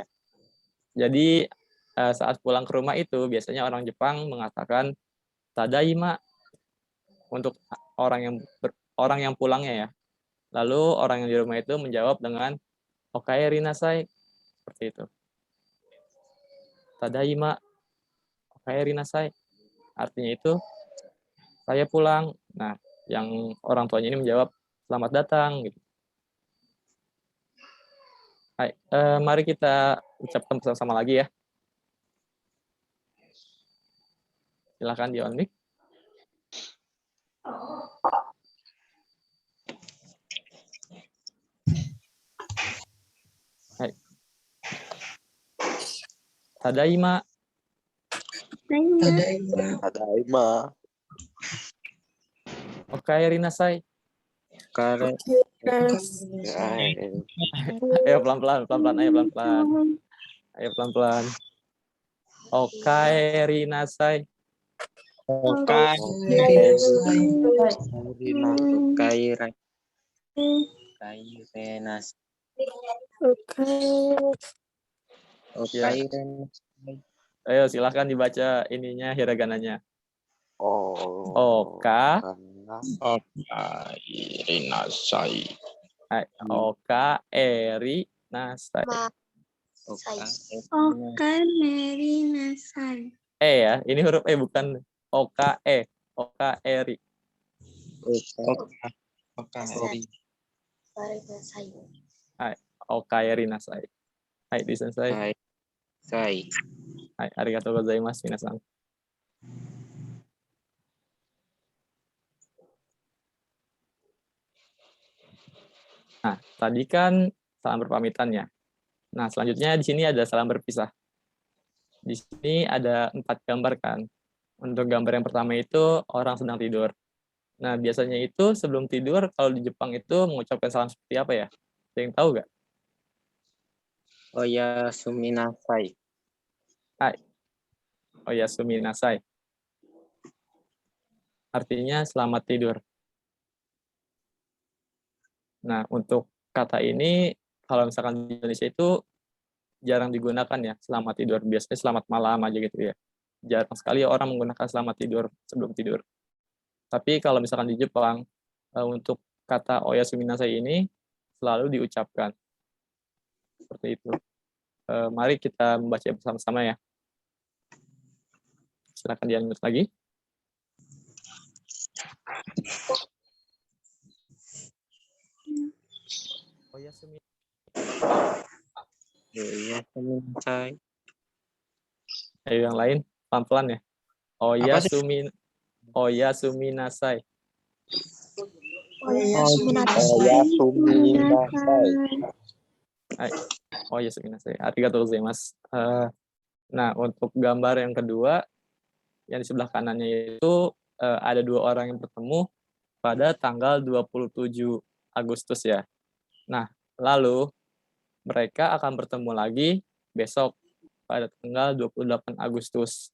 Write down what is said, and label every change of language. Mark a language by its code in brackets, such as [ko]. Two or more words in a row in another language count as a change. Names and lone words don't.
[id] Jadi, saat pulang ke rumah itu, biasanya orang Jepang mengatakan, Tadaima, untuk orang yang pulangnya ya. Lalu, orang yang di rumah itu menjawab dengan, [ja] おかえりなさい. [id] Seperti itu. [ja] ただいま、おかえりなさい. [id] Artinya itu, saya pulang. Nah, yang orang tuanya ini menjawab, selamat datang. Gitu. Hai, mari kita ucapkan bersama-sama lagi ya. Silakan di on mic. Hai. [ja] ただいま. ただいま. おかえりなさい. [id] Karena Ayo pelan-pelan, ayo pelan-pelan. Ayo pelan-pelan. [ja] おかえりなさい. Kairenas. [id] Ya. Ayo silakan dibaca ininya hiragananya. Oka. [ja] おかえりなさい. おかえりなさい. [id] Ya, ini huruf E bukan Okae. [ja] おかえり. おかえりなさい. はい、でせんせい。はい、ありがとうございます みなさん. [id] Nah, tadi kan salam berpamitan ya. Nah, selanjutnya di sini ada salam berpisah. Di sini ada 4 gambar kan. Untuk gambar yang pertama itu orang sedang tidur. Nah, biasanya itu sebelum tidur kalau di Jepang itu mengucapkan salam seperti apa ya? Ada yang tahu nggak? [ja] おやすみなさい. はい. おやすみなさい. [id] Artinya selamat tidur. Nah, untuk kata ini kalau misalkan di Indonesia itu jarang digunakan ya, selamat tidur. Biasanya selamat malam aja gitu ya. Jarang sekali orang menggunakan selamat tidur sebelum tidur. Tapi kalau misalkan di Jepang, untuk kata [ja] おやすみなさい [id] ini selalu diucapkan. Seperti itu. Mari kita membaca bersama-sama ya. Silakan dilanjut lagi. [ja] おやすみ. なさい. [id] Ayo yang lain, pelan-pelan ya. [ja] おやすみなさい. おやすみなさい. おやすみなさい。ありがとうございます. [id] Nah, untuk gambar yang kedua, yang di sebelah kanannya itu ada 2 orang yang bertemu pada tanggal 27 Agustus ya. Nah, lalu mereka akan bertemu lagi besok pada tanggal 28 Agustus.